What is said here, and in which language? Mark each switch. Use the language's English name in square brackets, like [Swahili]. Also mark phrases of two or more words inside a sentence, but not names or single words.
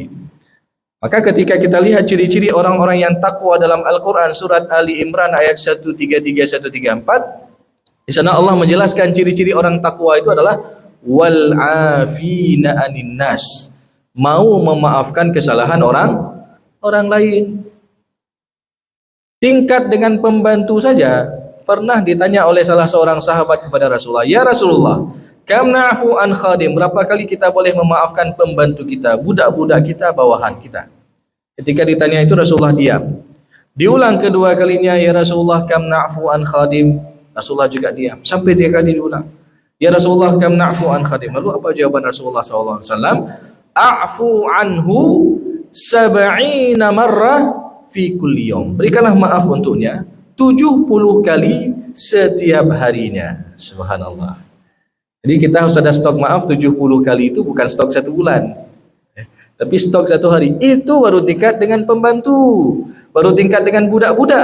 [Indonesian] Maka ketika kita lihat ciri-ciri orang-orang yang takwa dalam Al-Quran surat Ali Imran ayat 133-134, di sana Allah menjelaskan ciri-ciri orang takwa itu adalah [Arabic] والعافين عن الناس, [Indonesian] mau memaafkan kesalahan orang lain. Tingkat dengan pembantu saja. Pernah ditanya oleh salah seorang sahabat kepada Rasulullah, ya Rasulullah, [Arabic] كم نعفو عن خادم, [Indonesian] berapa kali kita boleh memaafkan pembantu kita, budak-budak kita, bawahan kita? Ketika ditanya itu Rasulullah diam. Diulang kedua kalinya, ya Rasulullah, [Arabic] كم نعفو عن خادم, [Indonesian] Rasulullah juga diam. Sampai 3 kali diulang, ya Rasulullah, [Arabic] كم نعفو عن خادم. [Indonesian] Lalu apa jawaban Rasulullah SAW? [Arabic] اعفوا عنه 70 مرة في كل يوم, [Indonesian] berikanlah maaf untuknya 70 kali setiap harinya. Subhanallah. Jadi kita harus ada stok maaf 70 kali, itu bukan stok 1 bulan. Tapi stok 1 hari. Itu baru tingkat dengan pembantu, baru tingkat dengan budak-budak.